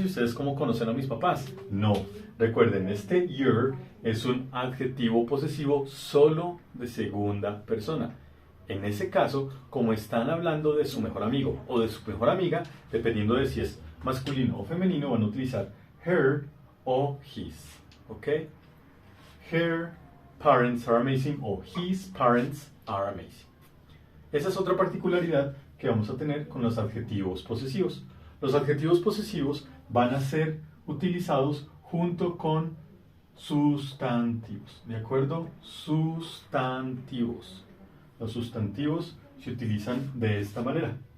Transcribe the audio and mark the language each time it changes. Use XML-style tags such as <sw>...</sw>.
<es>¿Y ustedes cómo conocen a mis papás? No. Recuerden, este your es un adjetivo posesivo solo de segunda persona. En ese caso, como están hablando de su mejor amigo o de su mejor amiga, dependiendo de si es masculino o femenino, van a utilizar her o his. ¿Ok?</es> <en>Her parents are amazing o his parents are amazing.</en> <es>Esa es otra particularidad que vamos a tener con los adjetivos posesivos. Los adjetivos posesivos van a ser utilizados junto con sustantivos, ¿de acuerdo? Sustantivos. Los sustantivos se utilizan de esta manera.</es>